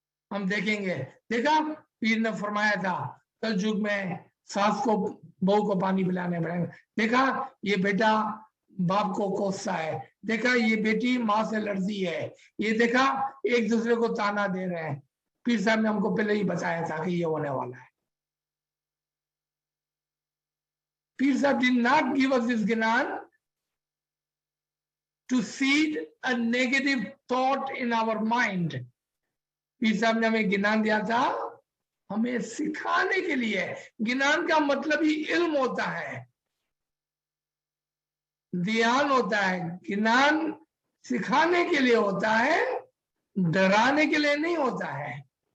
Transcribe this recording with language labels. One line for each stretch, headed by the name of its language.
Hindi: हम देखेंगे, देखा पीर ने फरमाया था कल युग में सास को बहू को पानी पिलाने पड़ेगा, देखा ये बेटा बाप को कोसता है, देखा ये बेटी माँ से लड़ती है, ये देखा एक दूसरे को ताना दे रहे हैं। पीर साहब ने हमको पहले ही बताया था कि ये होने वाला है।
English: Pir Sahib did not give us this gyan to seed a negative thought in our mind.
Hindi: पीर साहब ने हमें ज्ञान दिया था हमें सिखाने के लिए। ज्ञान का मतलब ही इल्म होता है, ध्यान होता है। ज्ञान सिखाने के लिए होता है, डराने के लिए नहीं होता है।